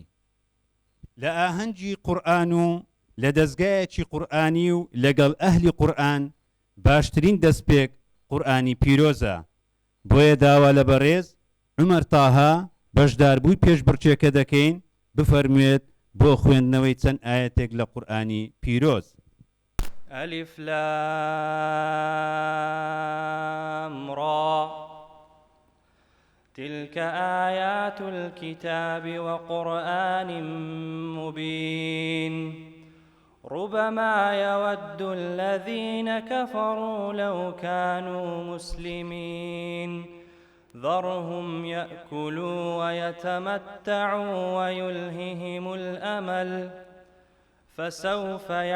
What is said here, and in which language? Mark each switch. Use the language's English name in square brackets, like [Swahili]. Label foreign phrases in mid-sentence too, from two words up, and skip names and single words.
[Central Kurdish] لە ئاهەنگی قورئان و لە دەستگایەکی قورئانی و لەگەڵ ئەهلی قورئان باشترین دەستپێک قورئانی پیرۆزە. بۆیە داوا لە بەڕێز عومەر تاها بەشداربووی پێشبڕچێکە دەکەین بفەرموێت بۆ خوێندنەوەی چەند ئاەتێک لە قورئانی پیرۆز. [Arabic] ألف لام را تلك آيات الكتاب وقرآن مبين ربما يود الذين كفروا لو كانوا مسلمين ذرهم يأكلوا ويتمتعوا ويلههم الأمل فسوف